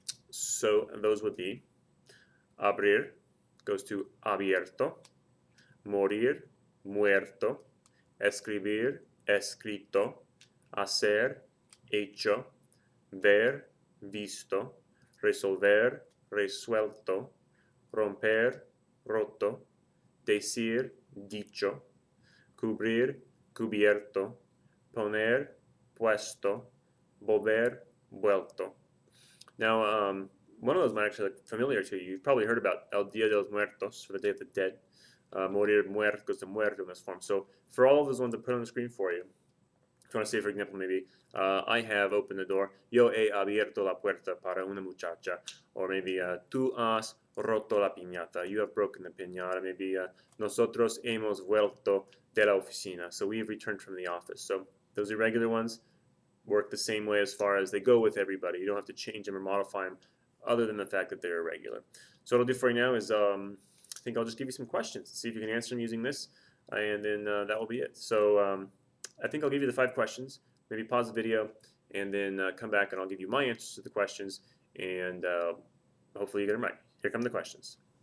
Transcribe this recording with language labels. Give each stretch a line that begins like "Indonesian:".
English: So those would be
Spanish: abrir
English: goes to
Spanish: abierto, morir, muerto, escribir, escrito, hacer, hecho, ver, visto, resolver, resuelto, romper, roto, decir, dicho, cubrir, cubierto, poner, puesto, volver, vuelto.
English: Now, one of those might actually look familiar to you. You've probably heard about El Dia de los Muertos, for the Day of the Dead. Morir, muerto goes to muerto in this form. So for all of those ones, I'll put on the screen for you. If you want to say, for example, maybe I have opened the door.
Spanish: Yo he abierto la puerta para una muchacha.
English: Or maybe
Spanish: tú has roto la piñata.
English: You have broken the piñata.
Spanish: Maybe nosotros hemos vuelto de la oficina.
English: So we've returned from the office. So those irregular ones work the same way as far as they go with everybody. You don't have to change them or modify them other than the fact that they're irregular. So what I'll do for you now is I think I'll just give you some questions, see if you can answer them using this, and then that will be it. So I think I'll give you the 5 questions, maybe pause the video, and then come back and I'll give you my answers to the questions, and hopefully you get them right. Here come the questions.